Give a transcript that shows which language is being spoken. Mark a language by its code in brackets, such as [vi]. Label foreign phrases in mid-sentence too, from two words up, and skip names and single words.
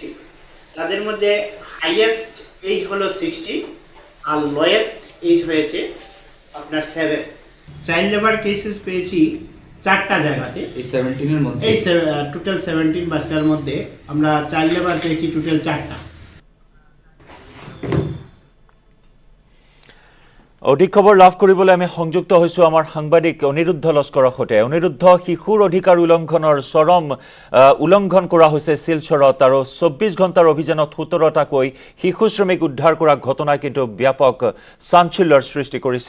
[bn] তাদের মধ্যে [en] highest age [bn] হলো 60 আর [en] lowest age [bn] হয়েছে আপনার 7। [en] child labour cases [bn] পেয়েছি 4টা জায়গাতে। এই 17 এর মধ্যে টোটাল 17 বাচ্চার মধ্যে আমরা [en] child labour [bn] পেয়েছি টোটাল 4টা। [as] অধিক খবৰ লাভ কৰিবলৈ আমি সংযুক্ত হৈছোঁ আমাৰ সাংবাদিক অনিৰুদ্ধ লস্কৰৰ সৈতে। অনিৰুদ্ধ, শিশুৰ অধিকাৰ উলংঘনৰ চৰম উলংঘন কৰা হৈছে শিলচৰত, আৰু 24 ঘণ্টাৰ অভিযানত 17টাকৈ শিশু শ্ৰমিক উদ্ধাৰ কৰা ঘটনাই কিন্তু ব্যাপক চাঞ্চল্যৰ সৃষ্টি কৰিছে।